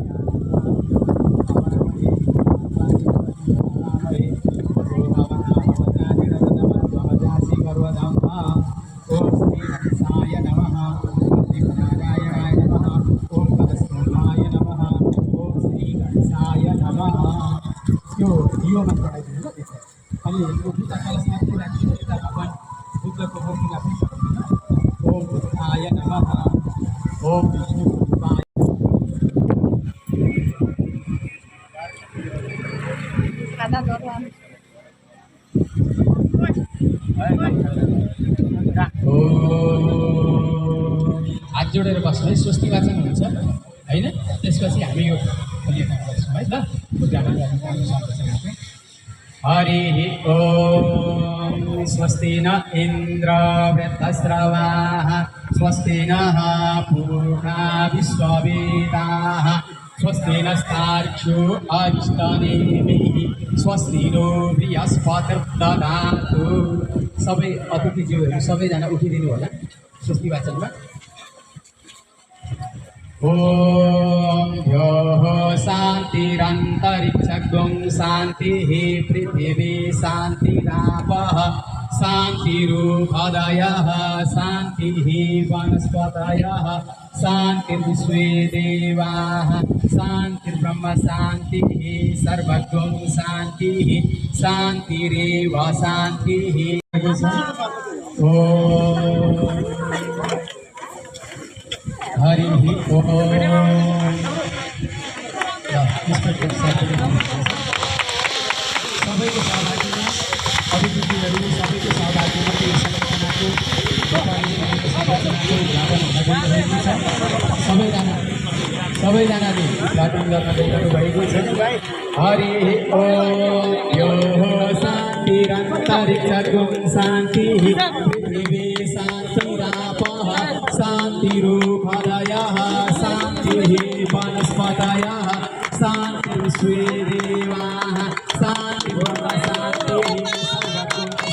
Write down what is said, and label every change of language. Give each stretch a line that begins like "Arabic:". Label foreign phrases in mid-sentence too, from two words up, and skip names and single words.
Sanskrit: त्वमजासि गर्वधाम्मा ओं श्री हंसाय नमः। ओं श्री नारायणाय नमः। ओं परस्पराय नमः। ओं श्री गणेशाय नमः।
Nepali: यो मंत्र आइदिनु ल त्यसै अनि यो बुद्ध कलशमा राखिदिनु यता भगवान बुद्धको मूर्तिलाई पनि सक्नुहुन्छ।
Sanskrit: ओम बुद्धाय नमः। ओम विष्णु रूपाय
Nepali: हात जोडेर बस्नु है। स्वस्ति वाचन हुन्छ हैन। त्यसपछि हामी यो खोलिएका गर्छौँ है ल। उद्घाटन गर्नु
Sanskrit: हरिः ओम स्वस्ति न इन्द्र वृद्धश्रवाः स्वस्ति नः पूषा विश्ववेदाः स्वस्ति नस्तार्क्ष्यो अरिष्टनेमिः स्वस्ति नो बृहस्पतिर्दधातु।
Nepali: सबै अतिथिज्यूहरू सबैजना उठिदिनु होला स्वस्ति वाचनमा।
Sanskrit: ओम ह्योः शान्तिरन्तरिक्षगुं शान्तिः पृथिवी शान्तिरापः शान्तिरुपदयः शान्तिः वनस्पतयः शान्तिर्विश्वे देवाः शान्तिर्ब्रह्म शान्तिः सर्वगुं शान्तिः शान्तिरेव शान्तिः। ओम हरिः ओम।
Nepali: सबैको सहभागिता अतिथिहरू सबैको सहभागिता यो संरचनाको उद्घाटन छ। सबैजनाले उद्घाटन गर्न गइरहनु भएको छ।
Sanskrit: हरिः ओम यो शान्तिरन्तरिक्षगुं शान्तिः पृथिवी शान्तिरापः शान्तिरुपदयः शान्तिः वनस्पतयः शान्तिर्विश्वे देवाः शान्तिर्ब्रह्म शान्तिः सर्वगुं